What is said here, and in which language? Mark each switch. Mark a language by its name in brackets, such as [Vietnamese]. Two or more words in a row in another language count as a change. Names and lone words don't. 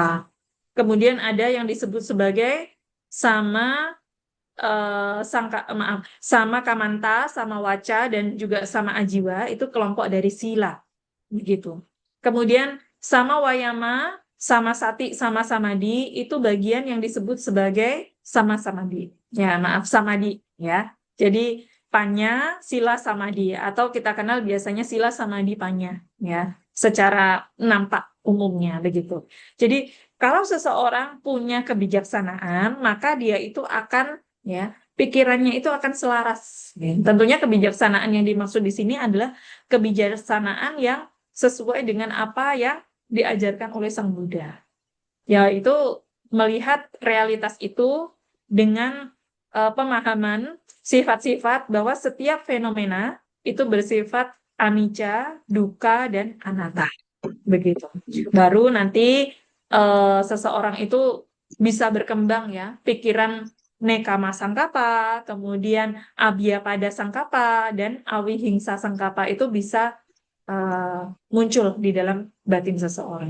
[Indonesian] Kemudian ada yang disebut sebagai [Pali] sama sama kamanta, sama waca [Indonesian] dan juga [Pali] sama ajiwa, [Indonesian] itu kelompok dari sila, begitu. Kemudian [Pali] sama wayama, sama sati, sama samadi [Indonesian] itu bagian yang disebut sebagai [Pali] sama samadi. [Indonesian] Ya, maaf, samadi ya. Jadi [Pali] panya, sila, samadi [Indonesian] atau kita kenal biasanya [Pali] sila, samadi, panya [Indonesian] ya, secara nampak umumnya begitu. Jadi kalau seseorang punya kebijaksanaan, maka dia itu akan ya pikirannya itu akan selaras. Ya. Tentunya kebijaksanaan yang dimaksud di sini adalah kebijaksanaan yang sesuai dengan apa yang diajarkan oleh Sang Buddha. Yaitu melihat realitas itu dengan pemahaman sifat-sifat bahwa setiap fenomena itu bersifat [Pali] anicca, dukkha, [Indonesian] dan anatta. Begitu. Baru nanti seseorang itu bisa berkembang ya, pikiran [Pali] nekama sangkapa, [Indonesian] kemudian [Pali] abhyapada sangkapa, [Indonesian] dan [Pali] awihingsa sangkapa [Indonesian] itu bisa muncul di dalam batin seseorang.